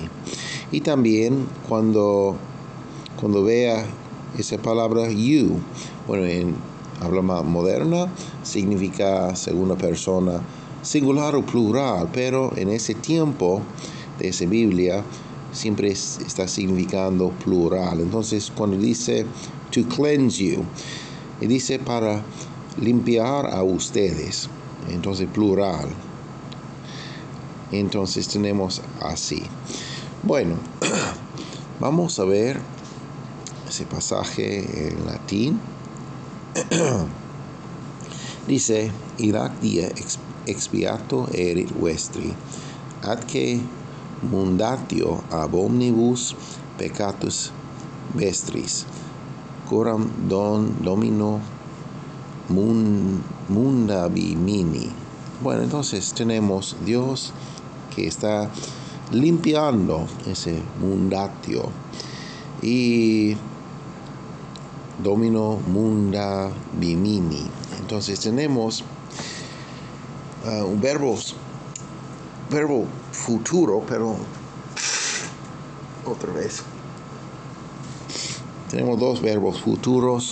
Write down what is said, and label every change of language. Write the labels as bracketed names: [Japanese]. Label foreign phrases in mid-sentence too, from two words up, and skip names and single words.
[Spanish] Y también cuando vea esa palabra you, bueno, en habla moderna significa segunda persona singular o plural, pero en ese tiempo de esa Biblia siempre está significando plural. Entonces cuando dice [English] to cleanse you, [Spanish] dice para limpiar a ustedes, entonces plural. Entonces tenemos así. Bueno, vamos a ver ese pasaje en latín. Dice, [Latin] idac die expiato erit vestri, atque mundatio ab omnibus peccatus vestris, coram domino mundabimini. [Spanish] Bueno, entonces tenemos Dios que está limpiando ese mundatio y [Latin] domino mundabimini. [Spanish] Entonces tenemos un verbo futuro, pero otra vez tenemos dos verbos futuros.